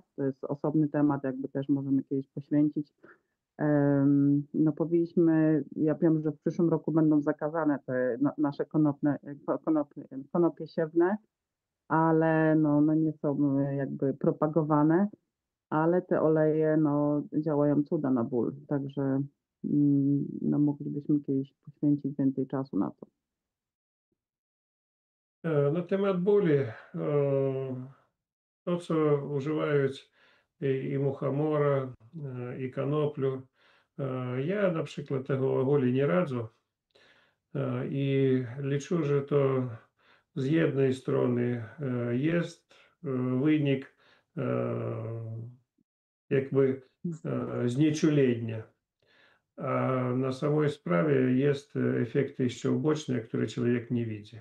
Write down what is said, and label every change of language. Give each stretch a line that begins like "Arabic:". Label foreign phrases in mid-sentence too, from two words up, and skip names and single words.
Polish: To jest osobny temat, jakby też możemy kiedyś poświęcić. Powinniśmy, ja wiem, że w przyszłym roku będą zakazane te nasze konopie siewne, ale nie są jakby propagowane, ale te oleje działają cuda na ból, także moglibyśmy kiedyś poświęcić więcej czasu na to. Na temat bóli, to co
Ukrainian: używaють і мухомора, і коноплю, я, наприклад,
Polish: tego ogólnie nie radzę. I liczę, że to z jednej strony jest wynik jakby znieczulenia, a na samej sprawie jest efekty jeszcze uboczne, które człowiek nie widzi.